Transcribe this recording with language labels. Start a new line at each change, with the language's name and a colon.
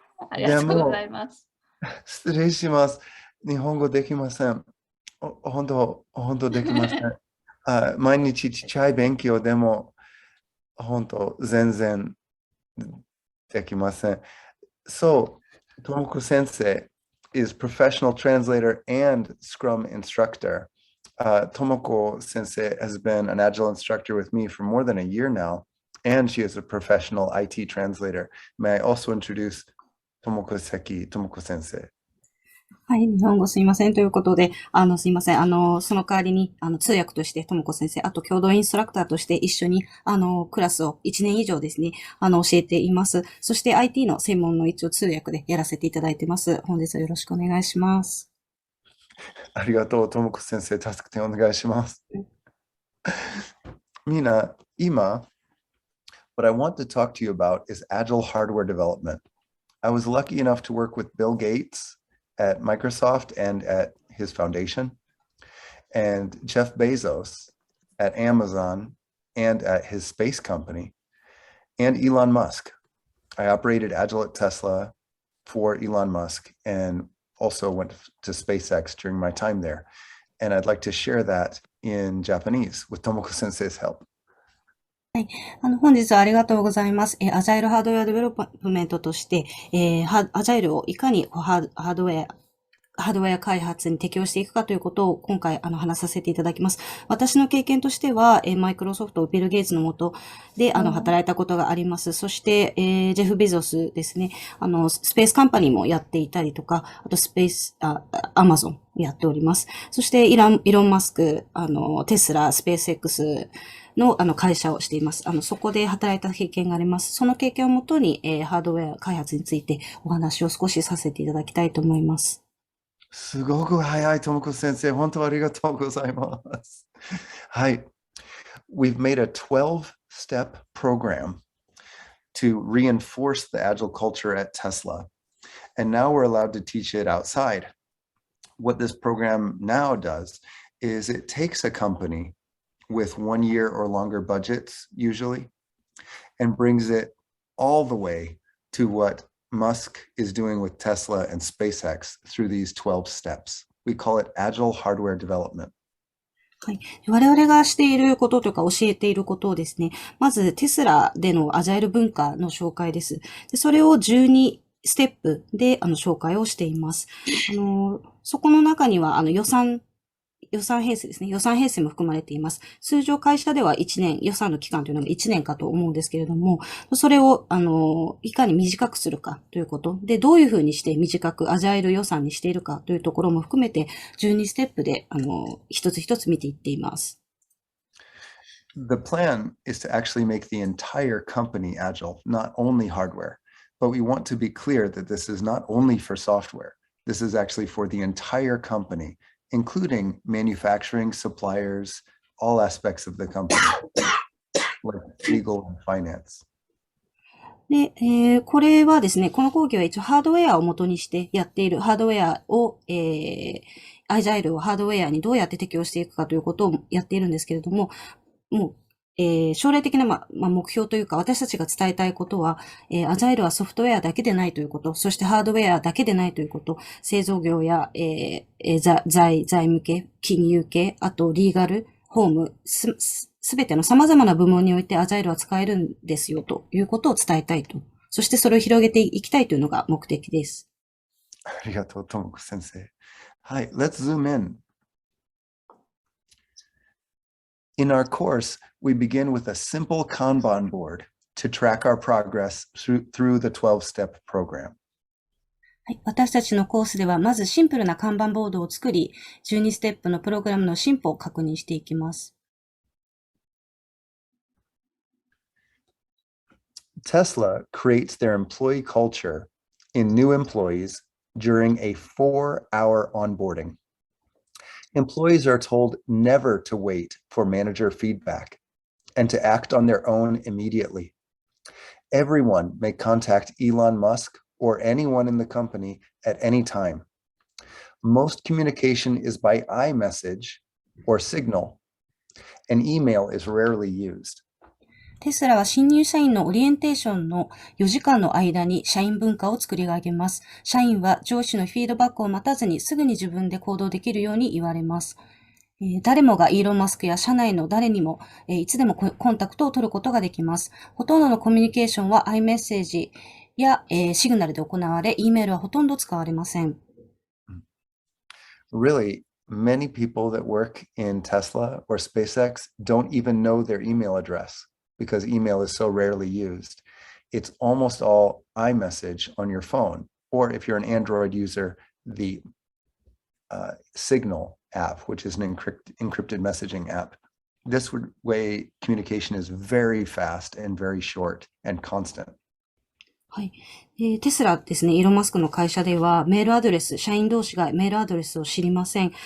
Japanese: ありがとうございます。失礼します。日本語できません。本当できません。毎日ちっちゃい勉強でも、全然できません。
English: So, Tomoko Sensei is professional translator and Scrum instructor. Tomoko Sensei has been an Agile instructor with me for more than a year now, and she is a professional IT translator. May I also introduce Tomoko Sensei?
Japanese: はい、日本語すいませんということで、すいません。その代わりに、通訳として、ともこ先生、あと共同インストラクターとして一緒に、クラスを1年以上ですね、教えています。そして IT の専門の一応通訳でやらせていただいてます。本日はよろしくお願いします。ありがとう、ともこ先生、助けてお願いします。みんな、今、
English: what I want to talk to you about is Agile hardware development. I was lucky enough to work with Bill Gates at Microsoft and at his foundation, and Jeff Bezos at Amazon and at his space company, and Elon Musk. I operated Agile at Tesla for Elon Musk and also went to SpaceX during my time there. And I'd like to share that in Japanese with Tomoko Sensei's help.
Japanese: はい。本日はありがとうございます。アジャイルハードウェアデベロップメントとして、アジャイルをいかにハードウェア開発に適用していくかということを今回話させていただきます。私の経験としては、マイクロソフト、ビル・ゲイツの下で働いたことがあります。そして、ジェフ・ベゾスですね、スペースカンパニーもやっていたりとか、あとアマゾンやっております。そしてイロン・マスク、テスラ、スペース X、の会社をしています。そこで働いた経験があります。その経験をもとに、ハードウェア開発についてお話を少しさせていただきたいと思います。すごく早い、ともこ先生。本当ありがとうございます。はい。
English: We've made a 12-step program to reinforce the Agile culture at Tesla. And now we're allowed to teach it outside. What this program now does is it takes a company with 1 year or longer budgets, usually, and brings it all the way to what Musk is doing with Tesla and SpaceX through these 12 steps. We call it Agile hardware development.
Japanese: はい。我々がしていることとか教えていることをですね、まずテスラでのアジャイル文化の紹介です。でそれを12ステップで紹介をしています。そこの中には予算編成ですね。予算編成も含まれています。通常会社では1年、予算の期間というのが1年かと思うんですけれども、それを、いかに短くするかということ。で、どういうふうにして短くアジャイル予算にしているかというところも含めて、12ステップで、一つ一つ見ていっています。
English: The plan is to actually make the entire company agile, not only hardware. But we want to be clear that this is not only for software. This is actually for the entire company.Including manufacturing, suppliers, all aspects of the company, like legal and finance.
Japanese: で、これはですね、この講義は一応ハードウェアを元にしてやっているハードウェアを、アジャイルをハードウェアにどうやって適用していくかということをやっているんですけれども、もう将来的な、目標というか、私たちが伝えたいことは、アジャイルはソフトウェアだけでないということ、そしてハードウェアだけでないということ、製造業や、財務系、金融系、あとリーガル、ホーム、すべての様々な部門においてアジャイルは使えるんですよということを伝えたいと。そしてそれを広げていきたいというのが目的です。ありがとう、ともこ先生。はい、
English: let's zoom in.In our course, we begin with a simple Kanban board to track our progress through the 12-step program.
Japanese: はい、私たちのコースでは、まずシンプルな看板ボードを作り、12ステップのプログラムの進歩を確認していきます。
English: Tesla creates their employee culture in new employees during a 4-hour onboarding.Employees are told never to wait for manager feedback and to act on their own immediately. Everyone may contact Elon Musk or anyone in the company at any time. Most communication is by iMessage or Signal, and email is rarely used.
Japanese: テスラは新入社員のオリエンテーションの4時間の間に社員文化を作り上げます。社員は上司のフィードバックを待たずにすぐに自分で行動できるように言われます。誰もがイーロン・マスクや社内の誰にも、いつでもコンタクトを取ることができます。ほとんどのコミュニケーションは iMessage や、シグナルで行われ、E メールはほとんど使われません。
English: Really, many people that work in Tesla or SpaceX don't even know their email address because email is so rarely used. It's almost all iMessage on your phone, or if you're an Android user, the Signal app, which is an encrypted messaging app. This way, communication is very fast and very short and constant.
Japanese: はい。テスラですね、イーロン・マスクの会社では、メールアドレス、社員同士がメールアドレスを知りません。